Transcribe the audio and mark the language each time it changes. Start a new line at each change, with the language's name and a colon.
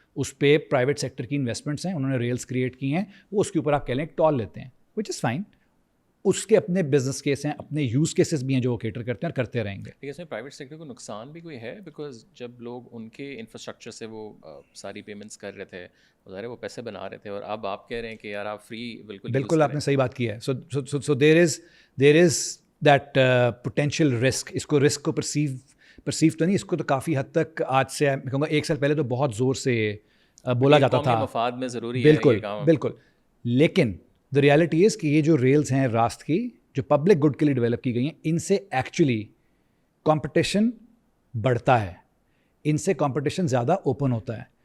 Urdu: اس پہ private sector کی investments ہیں, انہوں نے ریلز کریٹ کی ہیں, وہ اس کے اوپر آپ کہہ لیں ٹول لیتے ہیں
English: Which is fine.
Urdu: اس کے اپنے بزنس کیس ہیں, اپنے یوز کیسز بھی ہیں جو وہ کیٹر کرتے ہیں اور کرتے رہیں گے. لیکن اس میں پرائیویٹ سیکٹر کو نقصان بھی کوئی ہے بیکاز جب لوگ ان کے انفراسٹرکچر سے وہ ساری پیمنٹس کر رہے تھے, ظاہر ہے وہ پیسے بنا رہے تھے, اور اب آپ کہہ رہے ہیں کہ یار آپ فری بالکل آپ نے صحیح بات کی ہے.
English: So there is that potential risk.
Urdu: اس کو رسک کو پرسیو تو نہیں, اس کو تو کافی حد تک آج سے میں کہوں گا 1 سال پہلے تو بہت زور سے بولا جاتا تھا مفاد میں ضروری ہے بالکل بالکل. لیکن
English: the reality is
Urdu: کہ یہ جو ریلز ہیں راست کی جو پبلک گڈ کے لیے ڈیولپ کی گئی ہیں, ان سے ایکچولی کمپٹیشن بڑھتا ہے, ان سے کمپٹیشن زیادہ اوپن ہوتا ہے.